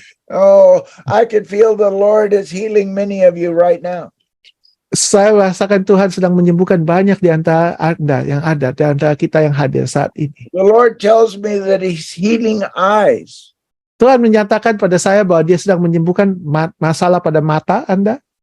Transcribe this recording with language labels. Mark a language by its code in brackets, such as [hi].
[en] Oh, I can feel the Lord is healing many of you right now. [id] Saya rasakan Tuhan sedang menyembuhkan banyak di antara Anda yang ada, di antara kita yang hadir saat ini. [en] The Lord tells me that he's healing eyes. [id] Tuhan menyatakan pada saya bahwa dia sedang menyembuhkan masalah pada mata Anda.